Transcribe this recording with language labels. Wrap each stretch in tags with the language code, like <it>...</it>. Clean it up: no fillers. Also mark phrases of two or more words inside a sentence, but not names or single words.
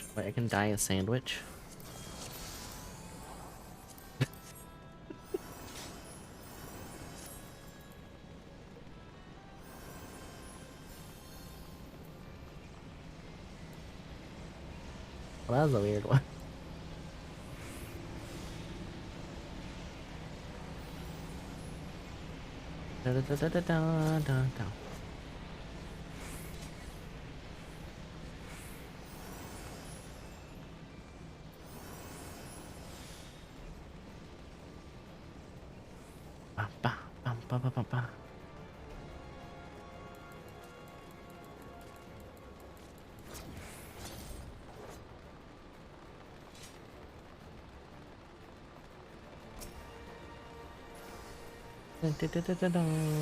<en>Wait, I can die a sandwich. Well, that was a weird one. Da da da da da da da da. Ba ba ba ba ba ba ba. Dun, dun, dun, dun, dun, dun.</en>